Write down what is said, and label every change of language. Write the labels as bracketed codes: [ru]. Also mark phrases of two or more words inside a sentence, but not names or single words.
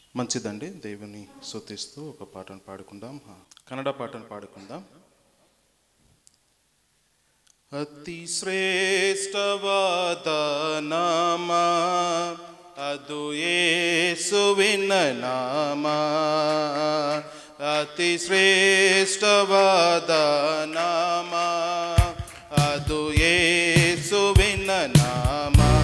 [te] మంచిదండి. దేవుని స్తుతిస్తూ ఒక పాటను పాడుకుందాం. కన్నడ పాటను పాడుకుందాం. [kn] ಅತಿ ಶ್ರೇಷ್ಠವಾದ ನಾಮ ಅದು ಯೇಸುವಿನ ನಾಮ. ಅತಿ ಶ್ರೇಷ್ಠವಾದ ನಾಮ ಅದು ಯೇಸುವಿನ ನಾಮ.